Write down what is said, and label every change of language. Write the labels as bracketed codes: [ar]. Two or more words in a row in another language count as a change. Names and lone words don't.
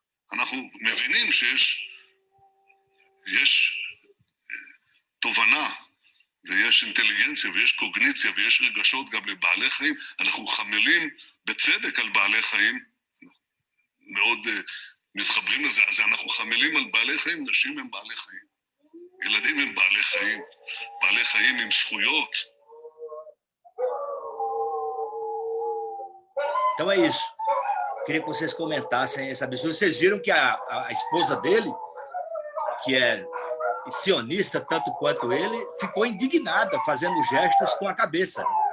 [he] אנחנו מבינים שיש תובנה ויש אינטליגנציה ויש קוגניציה ויש רגשות גם לבעלי חיים. אנחנו חמלים בצדק על בעלי חיים, מאוד מתחברים לזה, אז אנחנו חמלים על בעלי חיים, נשים הם בעלי חיים, ילדים הם בעלי חיים עם זכויות. [pt] Então é isso. Queria que vocês comentassem esse absurdo. Vocês viram que a esposa dele, que é sionista tanto quanto ele, ficou indignada, fazendo gestos com a cabeça.